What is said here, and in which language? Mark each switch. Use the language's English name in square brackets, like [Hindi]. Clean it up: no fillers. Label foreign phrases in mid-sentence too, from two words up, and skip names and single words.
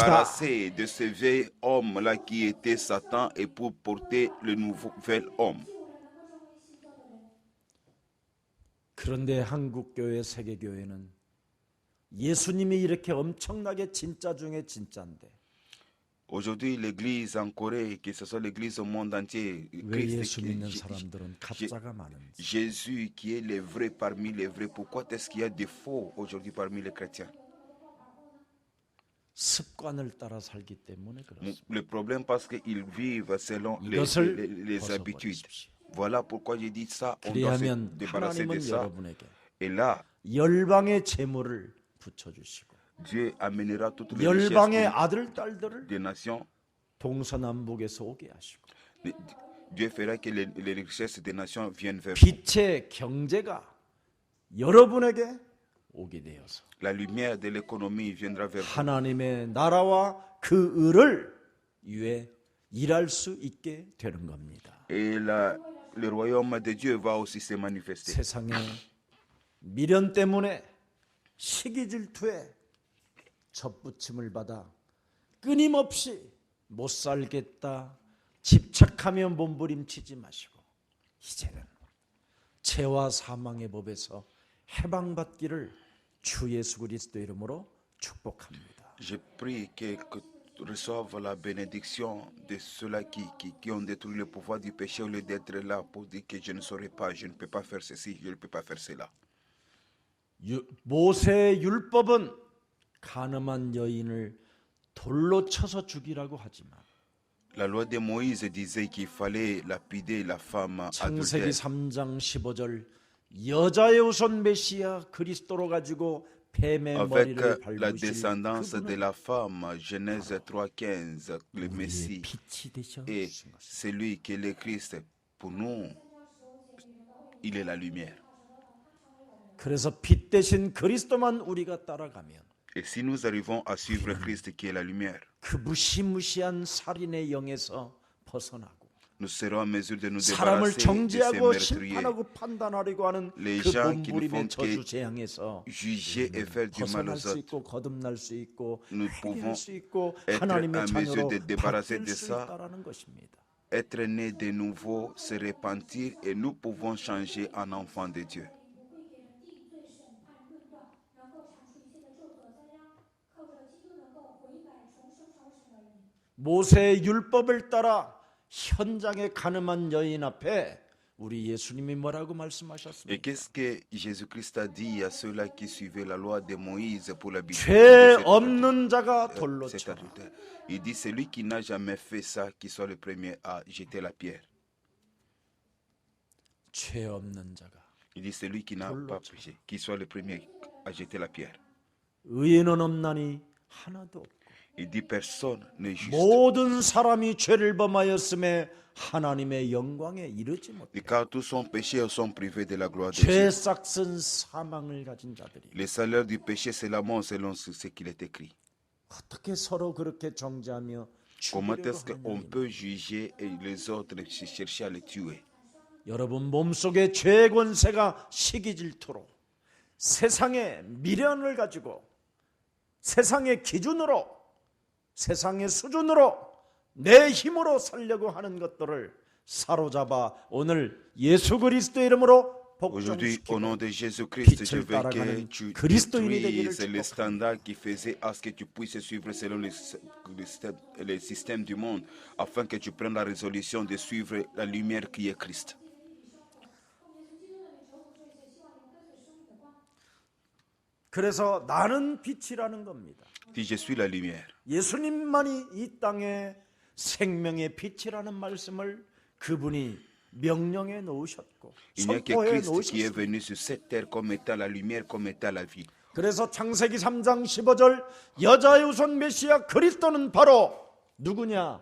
[French] débarrasser de ce vieil homme-là qui était Satan et pour porter le nouvel homme. [Korean] 그런데 한국 교회, 세계 교회는 예수님이 이렇게 엄청나게 진짜 중에 진짜인데 [French] Aujourd'hui, l'église en Corée, que ce soit l'église au monde entier, [Korean] 왜 예수 믿는 사람들은 가짜가 많은지. [French] Jésus qui est le vrai parmi les vrais, pourquoi est-ce qu'il y a des faux aujourd'hui parmi les chrétiens? [Korean] 습관을 따라 살기 때문에 그렇습니다. [French] Le problème parce qu'ils vivent selon [Korean] 이것을 [French] les habitudes. [Korean] 벗어버리십시오. [French] Voilà pourquoi j'ai dit ça, on doit se [Korean] 그리하면 [French] débarrasser de [Korean] 하나님은 [French] ça. [Korean] 여러분에게 [French] Et là, [Korean] 열방의 재물을 붙여주시고 [French] Dieu amènera toutes les [Korean] 열방의 [French] richesses [Korean] 아들 딸들을 [French] des nations. [Korean] 동서남북에서 오게 하시고 [French] Dieu fera que les richesses des nations viennent vers vous. [Korean] 빛의 경제가 여러분에게 오게 되어서 [French] La lumière de l'économie viendra vers vous. [Korean] 하나님의 나라와 그 의를 위해 일할 수 있게 되는 겁니다. [French] Et le royaume de Dieu va aussi se manifester. [Korean] 세상에 미련 때문에 시기 질투에 접붙임을 받아 끊임없이 못 살겠다 집착하며 몸부림치지 마시고 이제는 죄와 사망의 법에서 해방받기를 주 예수 그리스도 이름으로 축복합니다. [French] Je prie que reçoivent la bénédiction de ceux-là qui ont détruit le pouvoir du péché au lieu d'être là pour dire que je ne saurais pas, je ne peux pas faire ceci, je ne peux pas faire cela. [Korean] 모세의 율법은 가늠한 여인을 돌로 쳐서 죽이라고 하지만 [French] La loi de Moïse disait qu'il fallait lapider la femme [Korean] 창세기 [French] adultère. [Korean] 3장 15절 여자의 후손 메시아 그리스도로 가지고 뱀의 [French] Avec [Korean] 머리를 [French] la [Korean] 밟으실 [French] descendance de [Korean] 그분은 [French] la femme, Genèse 3:15, le [Korean] 우리의 [French] Messie [Korean] 빛이 되셨습니다. [French] est celui qui est le Christ. Pour nous, il est la lumière. [Korean] 그래서 빛 대신 그리스도만 우리가 따라가면 [French] Et si nous arrivons à suivre Christ qui est la lumière, [Korean] 그 무시무시한 살인의 영에서 벗어나고 [French] nous serons en mesure de nous [Korean] 사람을 [French] débarrasser de ces [Korean] 정죄하고 [French] meurtriers. [Korean] 심판하고 판단하려고 하는 [French] Les [Korean] 그 [French] gens qui ne [Korean] 몸부림의 [French] font que [Korean] 저주 재앙에서 [French] juger et faire du mal [Korean] 벗어날 [French] aux [Korean] 수 [French] autres. [Korean] 있고 거듭날 수 있고 [French] Nous [Korean] 회개할 [French] pouvons [Korean] 수 있고 [French] être [Korean] 하나님의 [French] en mesure [Korean] 자녀로 [French] de débarrasser [Korean] 바뀔 [French] de [Korean] 수 [French] ça. [Korean] 있다라는 것입니다. [French] Être né de nouveau, se repentir et nous pouvons changer en enfants de Dieu. [Korean] 모세의 율법을 따라 현장에 가늠한 여인 앞에 우리 예수님이 뭐라고 [French] Et [Korean] 말씀하셨습니까? [French] qu'est-ce que Jésus-Christ a dit à ceux-là qui suivaient la loi de Moïse pour l'habitude [Korean] 죄 없는 자가 돌로 [French] cet [Korean] 쳐라. [French] adultère? Il dit, celui qui n'a jamais fait ça, qui soit le premier à jeter la pierre. [Korean] 죄 없는 자가 [French] Il dit, celui qui n'a pas péché, qui soit le premier à jeter la pierre. [Korean] 의인은 없나니 하나도 없고 [French] Il dit personne n'est juste. [Korean] 모든 사람이 죄를 범하였음에 하나님의 영광에 이르지 못해. [French] Et car tous sont péchés et sont privés de la gloire de Dieu. [Korean] 죄 싹슨 사망을 가진 자들이 [French] Le salaire du péché, c'est la mort selon ce qu'il est écrit. [Korean] 어떻게 서로 그렇게 정죄하며 [French] Comment [Korean] 죽이려고 [French] est-ce qu'on [Korean] 하느냐. [French] peut juger et les autres chercher à les tuer? [Korean] 여러분 몸속에 죄의 권세가 시기 질투로 세상의 미련을 가지고 세상의 기준으로 세상의 수준으로 내 힘으로 살려고 하는 것들을 사로잡아 오늘 예수 그리스도 이름으로 [French] Aujourd'hui, au nom [Korean] 복종시키고 [French] de Jésus-Christ, je [Korean] 빛을 [French] veux que [Korean] 따라가는 [French] tu [Korean] 그리스도인이 되기를 [French] détruises les [Korean] 축복합니다. [French] standards qui faisaient à ce que tu puisses suivre selon les systèmes du monde, afin que tu prennes la résolution de suivre la lumière qui est Christ. [Korean] 그래서 나는 빛이라는 겁니다. [French] Si je suis la lumière, [Korean] 예수님만이 이 땅에 생명의 빛이라는 말씀을 그분이 명령해 놓으셨고 [French] il n'y a que [Korean] 선포해 [French] Christ qui est [Korean] 놓으셨습니다. [French] venu sur cette terre comme étant la lumière, comme étant la vie. [Korean] 그래서 창세기 3장 15절 여자의 후손 메시아 그리스도는 바로 누구냐?